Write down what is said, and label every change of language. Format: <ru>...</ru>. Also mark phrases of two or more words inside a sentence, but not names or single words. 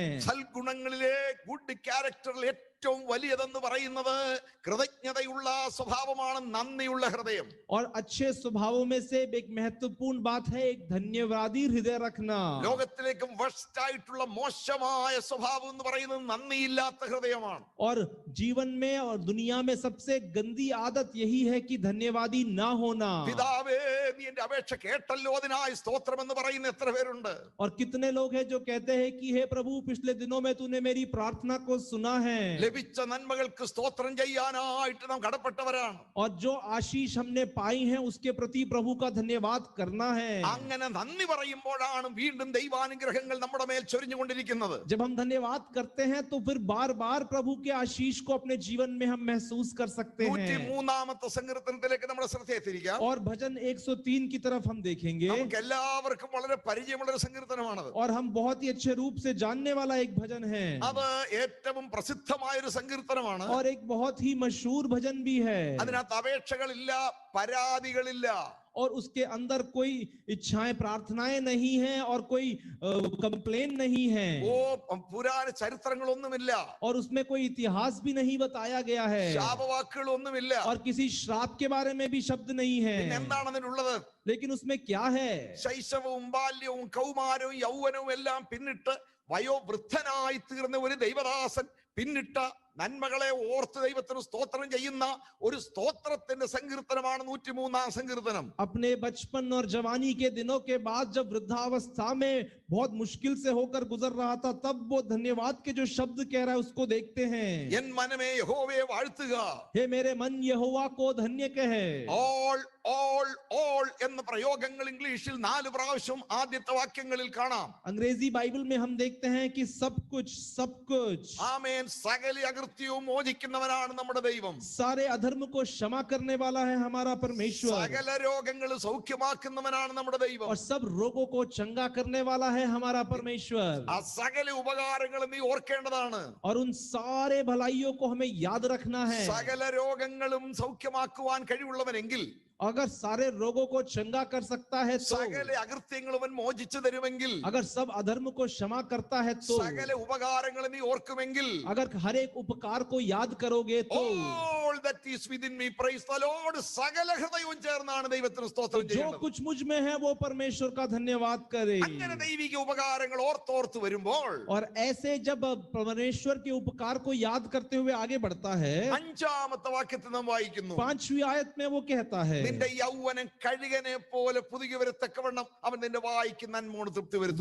<ml>സൽഗുണങ്ങളിലെ</ml> <en>good character</en> <ml>ഏറ്റവും വലിയതെന്ന് പറയുന്നത് കൃതജ്ഞതയുള്ള സ്വഭാവമാണ്, നന്ദിയുള്ള ഹൃദയം.</ml> <hi>और अच्छे स्वभावों में से एक महत्वपूर्ण बात है एक धन्यवादी हृदय रखना।</hi> <ml>ലോകത്തിലേക്കും വർസ്റ്റ് ആയിട്ടുള്ള മോശമായ സ്വഭാവം എന്ന് പറയുന്നത് നന്ദിയില്ലാത്ത ഹൃദയമാണ്.</ml> <hi>और जीवन में और दुनिया में सबसे गंदी आदत यही है कि धन्यवादी ना होना।</hi> <ml>പിതാവേ, നീ എന്റെ അപേക്ഷ കേട്ടല്ലോ, അതിനായി സ്തോത്രം എന്ന് പറയുന്ന എത്ര പേരുണ്ട്?</ml> <hi>और कितने लोग हैं जो कहते हैं कि हे प्रभु, पिछले दिनों में तूने मेरी प्रार्थना को सुना है।</hi> <ml>ലഭിച്ച നന്മകൾക്ക് സ്തോത്രം ചെയ്യാനായിട്ട് നാം കടപ്പെട്ടവരാണ്.</ml> <hi>और जो आशीष हमने पाई है उसके प्रति प्रभु का धन्यवाद करना है।</hi> <ml>അങ്ങനെ നന്ദി പറയുമ്പോഴാണ് വീണ്ടും ദൈവാനുഗ്രഹങ്ങൾ നമ്മുടെ മേൽ ചൊരിഞ്ഞുകൊണ്ടിരിക്കുന്നത്.</ml> <hi>जब हम धन्यवाद करते हैं तो फिर बार बार प्रभु के आशीष को अपने जीवन में हम महसूस कर सकते हैं।</hi> <ml>103-ാമത്തെ സങ്കീർത്തനത്തിലേക്ക് നമ്മുടെ ശ്രദ്ധയെ തിരിക്കാം.</ml> <hi>और भजन 103 की तरफ हम देखेंगे।</hi> <ml>നമുക്ക് എല്ലാവർക്കും വളരെ പരിചയമുള്ള ഒരു സങ്കീർത്തനമാണത്.</ml> <hi>और हम बहुत ही अच्छे रूप से जानने वाला एक भजन है।</hi> <ml>അത് ഏറ്റവും പ്രസിദ്ധമായ ഒരു സങ്കീർത്തനമാണ്.</ml> <hi>और एक बहुत ही मशहूर भजन भी है।</hi> <ml>അതിനകത്ത് അപേക്ഷകളില്ല, പരാതികളില്ല.</ml> <hi>और उसके अंदर कोई इच्छाएं प्रार्थनाएं नहीं है और कोई कंप्लेन नहीं है।</hi> <ml>ഓ പുരാണ ചരിത്രങ്ങളൊന്നുമില്ല.</ml> <hi>और उसमें कोई इतिहास भी नहीं बताया गया है।</hi> <ml>ശാപവാക്കുകളൊന്നുമില്ല.</ml> <hi>और किसी श्राप के बारे में भी शब्द नहीं है।</hi> <ml>പിന്നെ എന്താണ് അതിനുള്ളത്?</ml> <hi>लेकिन उसमें क्या है?</hi> <ml>ശൈശവവും ബാല്യവും കൗമാരവും യൗവനവും എല്ലാം പിന്നിട്ട് വയോവൃദ്ധനായി തീർന്ന ഒരു ദൈവദാസൻ പിന്നിട്ട നന്മകളെ ഓർത്ത് ദൈവത്തിന് സ്തോത്രം ചെയ്യുന്ന ഒരു സ്തോത്രത്തിന്റെ സങ്കീർത്തനമാണ് 103-ാം സങ്കീർത്തനം.</ml> <hi>अपने बचपन और जवानी के दिनों के बाद जब वृद्धावस्था में बहुत मुश्किल से होकर गुजर रहा था, तब वो धन्यवाद के जो शब्द कह रहा है उसको देखते हैं।</hi> <ml>എൻ മനമേ യഹോവയെ വാഴ്ത്തുക,</ml> <hi>हे मेरे मन यहोवा को धन्य कहे।</hi> <en>all all all</en> <ml>എന്ന പ്രയോഗങ്ങൾ ഇംഗ്ലീഷിൽ 4 പ്രാവശ്യം ആദ്യത്തെ വാക്യങ്ങളിൽ കാണാം.</ml> <hi>अंग्रेजी बाइबल में हम देखते हैं कि सब कुछ</hi> <ml>ആമേൻ. സകല അകൃത്യവും മോചിക്കുന്നവനാണ് നമ്മുടെ ദൈവം.</ml> <hi>सारे अधर्म को क्षमा करने वाला है हमारा परमेश्वर।</hi> <ml>സകല രോഗങ്ങൾ സൗഖ്യമാക്കുന്നവനാണ് നമ്മുടെ ദൈവം.</ml> <hi>और सब रोगों को चंगा करने वाला है हमारा परमेश्वर।</hi> <ml>ആ സകല ഉപകാരങ്ങളും നീ ഓർക്കേണ്ടതാണ്.</ml> <hi>और उन सारे भलाइयों को हमें याद रखना है।</hi> <ml>സകല രോഗങ്ങളും സൗഖ്യമാക്കുവാൻ കഴിവുള്ളവനെങ്കിൽ,</ml> <hi>अगर सारे रोगों को चंगा कर सकता है तो,</hi> <ml>സകല അകൃത്യങ്ങളും അവൻ മോചിച്ചു തരുമെങ്കിൽ,</ml> <hi>अगर सब अधर्म को क्षमा करता है तो,</hi> <ml>സകല ഉപകാരങ്ങൾ നീ ഓർക്കുമെങ്കിൽ,</ml> <hi>अगर हर एक उपकार को याद करोगे तो,</hi> <en>all that is within me praise the Lord.</en> <ml>സകല ഹൃദയവും ചേർന്നാണ് ദൈവത്തിന് സ്തോത്രം</ml> <hi>जो</hi> <ml>ചെയ്യുന്നത്.</ml> <hi>कुछ मुझ में है वो परमेश्वर का धन्यवाद करे।</hi> <ml>അങ്ങനെ ദൈവിക ഉപകാരങ്ങൾ ഓർത്തോർത്ത് വരുമ്പോൾ</ml> <hi>और ऐसे जब परमेश्वर के उपकार को याद करते हुए आगे बढ़ता है,</hi> <ml>5-ാമത്തെ വാക്യത്തിൽ നാം വായിക്കുന്നു,</ml> <hi>5वीं आयत में वो कहता है,</hi> <ml>നിന്റെ യൗവനം കഴുകനെ പോലെ പുതുകി വരത്തക്കവണ്ണം അവൻ നിന്റെ വായിക്ക് നന്മോട് തൃപ്തി വരുത്തും.</ml>